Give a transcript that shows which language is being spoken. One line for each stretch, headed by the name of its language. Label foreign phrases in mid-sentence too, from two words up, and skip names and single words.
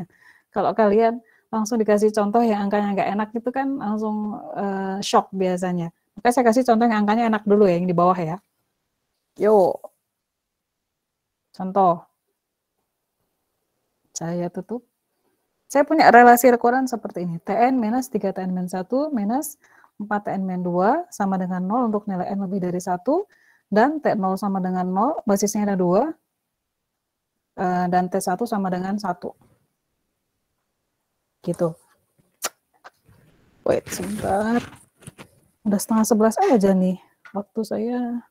Indonesian: Kalau kalian langsung dikasih contoh yang angkanya nggak enak itu kan langsung shock biasanya. Makanya saya kasih contoh yang angkanya enak dulu ya, yang di bawah ya. Yuk. Contoh. Saya tutup. Saya punya relasi rekurensi seperti ini. Tn minus 3Tn min 1 minus 4Tn min 2 sama dengan 0 untuk nilai n lebih dari 1. Dan T0 sama dengan 0, basisnya ada 2. Dan T1 sama dengan 1. Gitu. Wait, sebentar. Udah 10:30 aja nih. Waktu saya.